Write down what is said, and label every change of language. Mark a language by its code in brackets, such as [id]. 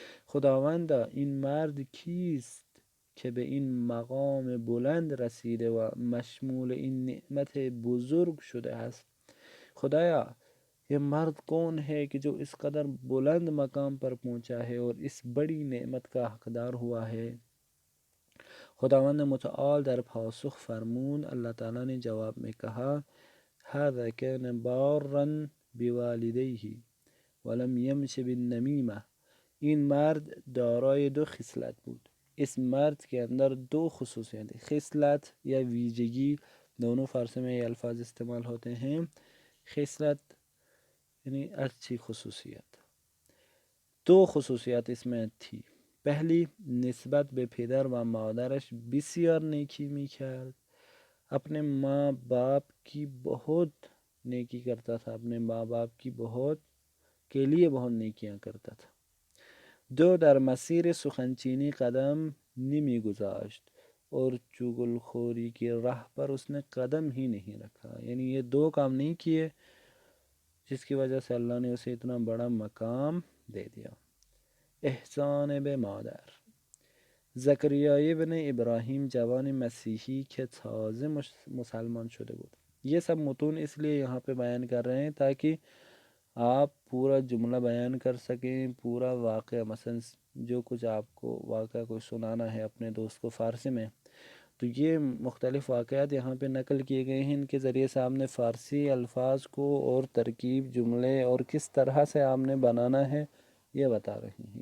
[fa] خداوندا این مرد کیست که به این مقام بلند رسیده و مشمول این نعمت بزرگ شده است؟ [ur] خدایا یہ مرد کون ہے کہ جو اس قدر بلند مقام پر پہنچا ہے اور اس بڑی نعمت کا حقدار ہوا ہے؟ [fa] خداوند متعال در پاسخ فرمون، [ur] اللہ تعالیٰ نے جواب میں کہا، [ar] هذا كان بارا بوالديه ولم يمش بالنمیمہ. [fa] این مرد دارای دو خصلت بود. [ur] اس مرد کے اندر دو خصوصیت، خصلت یا ویژگی، دونوں فارسی میں یہ الفاظ استعمال ہوتے ہیں. خصلت یعنی اچھی خصوصیت. دو خصوصیت اس میں تھی. [fa] پہلی، نسبت به پدر و مادرش بسیار نیکی میکرد. [ur] اپنے ماں باپ کی بہت نیکی کرتا تھا، اپنے ماں باپ کی بہت کے لیے بہت نیکیاں کرتا تھا. [fa] دو، در مسیر سخنچینی قدم نمی گذاشت [ur] اور چغل خوری کی راہ پر اس نے قدم ہی نہیں رکھا. یعنی یہ دو کام نہیں کیے جس کی وجہ سے اللہ نے اسے اتنا بڑا مقام دے دیا. [fa] احسان به مادر. زکریا ابن ابراہیم جوان مسیحی کہ تازه مسلمان شده بود. [ur] یہ سب متون اس لیے یہاں پہ بیان کر رہے ہیں تاکہ آپ پورا جملہ بیان کر سکیں، پورا واقعہ. مثلا جو کچھ آپ کو واقعہ کوئی سنانا ہے اپنے دوست کو فارسی میں، تو یہ مختلف واقعات یہاں پہ نقل کیے گئے ہیں. ان کے ذریعے سے آپ نے فارسی الفاظ کو اور ترکیب جملے اور کس طرح سے آپ نے بنانا ہے یہ بتا رہے ہیں.